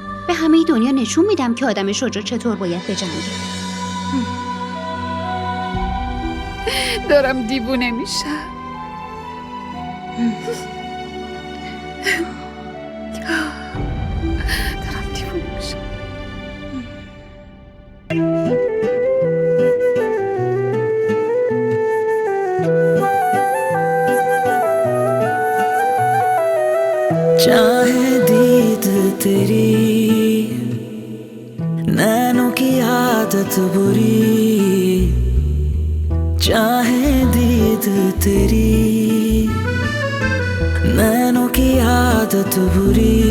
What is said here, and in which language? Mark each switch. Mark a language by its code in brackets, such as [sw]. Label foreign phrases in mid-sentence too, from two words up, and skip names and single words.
[fa] به همه دنیا نشون میدم که آدم شجاع چطور باید بجنگه. دارم دیوونه میشم. دارم دیوونه میشم. [hi] चाहे दीद तेरी, नैनों की आदत बुरी, चाहे दीद तेरी, नैनों की आदत बुरी।